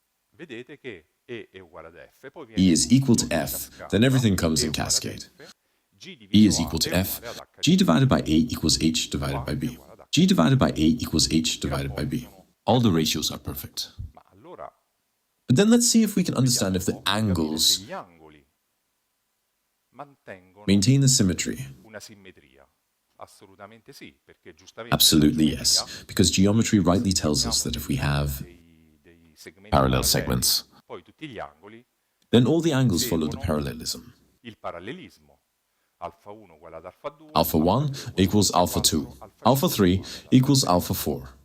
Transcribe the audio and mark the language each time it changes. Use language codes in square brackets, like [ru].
[it] vedete che E è uguale ad F, poi [en] E is equal to F, then everything comes in cascade. E is equal to F, G divided by A equals H divided by B. G divided by A equals H divided by B. All the ratios are perfect. [it] Ma allora [en] But then let's see if we can understand if the angles [it] gli angoli mantengono [en] maintain the symmetry. [it] una simmetria. Assolutamente sì, perché giustamente [en] Absolutely yes, because geometry rightly tells us that if we have [it] dei segmenti [en] parallel segments, [it] poi tutti gli angoli [en] then all the angles follow the parallelism. [it] il parallelismo. Alfa 1 uguale ad alfa 2. [en] Alpha 1 equals alpha 2. Alpha 3 equals alpha 4.